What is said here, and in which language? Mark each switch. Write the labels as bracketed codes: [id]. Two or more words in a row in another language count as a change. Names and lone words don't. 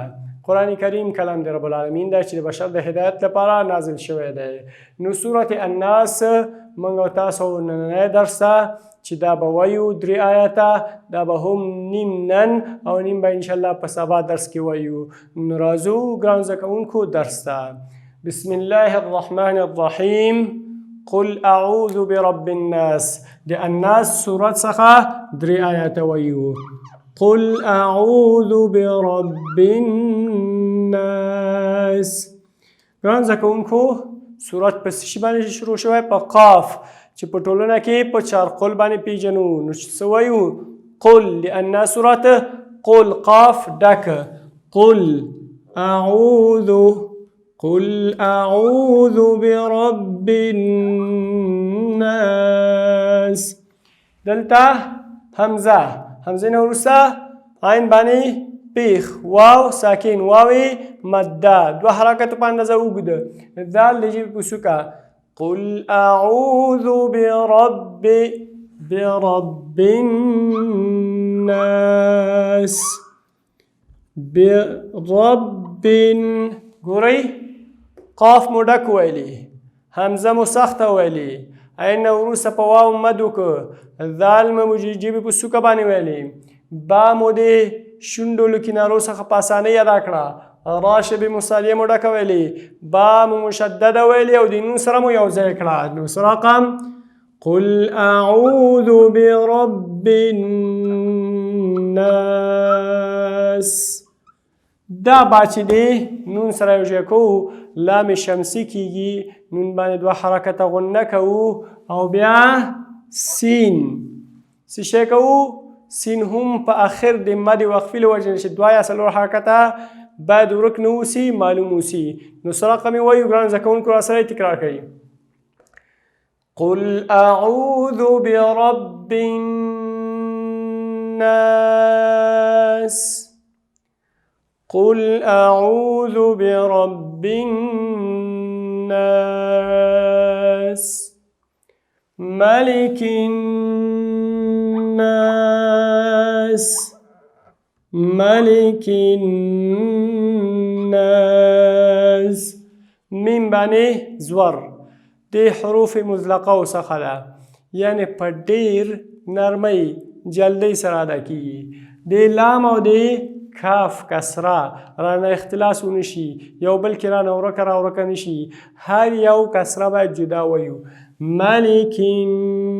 [ps] قرآن کریم کلام د [ar] رب العالمین [ps] ده چې د بشر د هدایت لپاره نازل شوی دی. نو سورت الناس موږ او تاسو نننی درس ته چې دا به وایو 3 آیاته، دا به هم نیم نن او نیم به انشاءالله په سبا درس کې وایو. نو راځو ګران زده کوونکو درس ته. [ar] بسم الله الرحمن الرحیم. قل اعوذ برب الناس. [ps] د الناس سورت څخه 3 آیاته وایو. [ar] قل اعوذ برب الناس. [ps] ګران زده کوونکو، سورت په څه شي باندې شروع شوی؟ په قاف، چې په ټولنه کې په 4 قل باندې پیژنو. نو څه وایو؟ قل، لأن سورت قل قاف ډک. [ar] قل اعوذ، قل اعوذ برب الناس. [ps] دلته همزه نه وروسته عین باندې پیخ، واو ساکن، واوی مده، 2 حرکت په اندازه اوږده. دال د ژبې په سوکه. [ar] قل اعوذ برب الناس. برب، [ps] ګورئ قاف مو ډک ویلي، همزه مو سخته ویلي، عین وروسته په واو مد وکړه، دال مو ژبې په سوکه باندې ویلي، با مو د شونډو له کنارو څخه په اسانۍ ادا کړه، را شبې مثالیه مو ډکه ویلې، با مو مشدده ویلې او د نون سره مو یو ځای کړه. نو رقم [ar] قل اعوذ برب الناس. [ps] دا با چې دی نون سره یو ځای کوو، لام شمسی کیږي، نون باندې 2 حرکته غنه کوو، او بیا سین څه شی کوو؟ سین هم په آخر د مد وقفي له وجې چې 2 یا 4 حرکته باید ورک نه اوسي، معلوم اوسي. نو څه رقم یې وایو ګران زده کوونکو؟ را سره تکرار کوي. [ar] قل اعوذ برب الناس. قل اعوذ برب الناس. ملك الناس. ملك الناس. [ps] میم باندې زور د حروف مطلقه څخه ده، یعنی په ډیر نرمۍ جلدی سره ادا کیږي. د لام او د کاف کسره رانه اختلاس ونشي، یو بل کې رانه ورکه نشي، هر یو کسره باید جدا ویو.